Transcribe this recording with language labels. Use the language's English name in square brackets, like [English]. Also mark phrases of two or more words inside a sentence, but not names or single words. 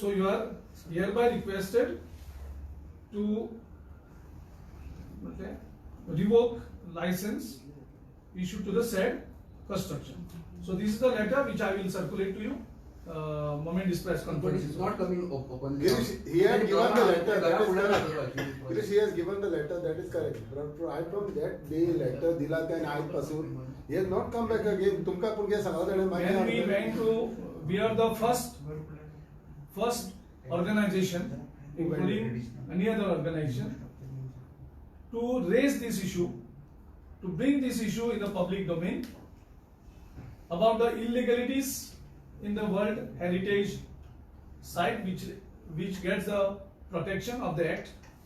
[English] So you are hereby requested to revoke license issued to the said construction. So this is the letter which I will circulate to you. Moment this press But conference. it's not coming openly. Girish, he had given the letter, that is correct. Girish, Girish, he has given the letter, that is correct. But I from that day letter [Konkani] दिला त्या आयज पासून [English] he has not come back again. [Konkani] तुमका पण काय सांगला जाणे [English] When we went to, we are the first organization, including any other organization, to raise this issue, to bring this issue in the public domain about the illegalities in the World Heritage Site which gets the protection of the Act.